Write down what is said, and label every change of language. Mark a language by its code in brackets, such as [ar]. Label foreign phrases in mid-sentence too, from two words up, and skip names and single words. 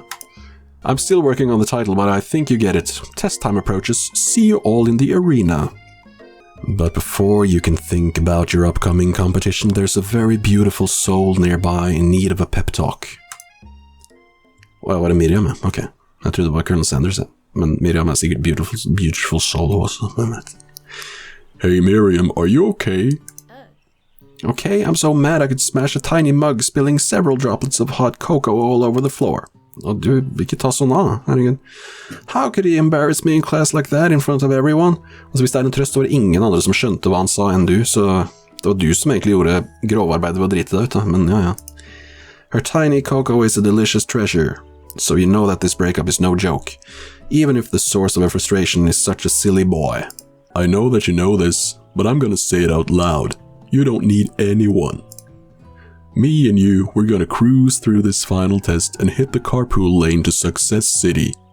[en] I'm still working on the title, but I think you get it. Test time approaches. See you all in the arena. But before you can think about your upcoming competition, there's a very beautiful soul nearby in need of a pep talk. Well, [no] var det Miriam? Ok, jeg trodde det var Colonel Sanders, men Miriam sikkert [en] beautiful soul [no] også. [en] Hey Miriam, are you okay? Okay, I'm so mad I could smash a tiny mug, spilling several droplets of hot cocoa all over the floor. [no] Og du, ikke ta sånn av, herregud. [en] How could he embarrass me in class like that in front of everyone? [no] Altså, hvis det en trøst, var det ingen andre som skjønte hva han sa enn du, så det var du som egentlig gjorde grovarbeidet ved å drite deg ut, da. Men ja. [en] Her tiny cocoa is a delicious treasure, so you know that this breakup is no joke, even if the source of her frustration is such a silly boy. I know that you know this, but I'm gonna say it out loud. You don't need anyone. Me and you, we're gonna cruise through this final test and hit the carpool lane to Success City.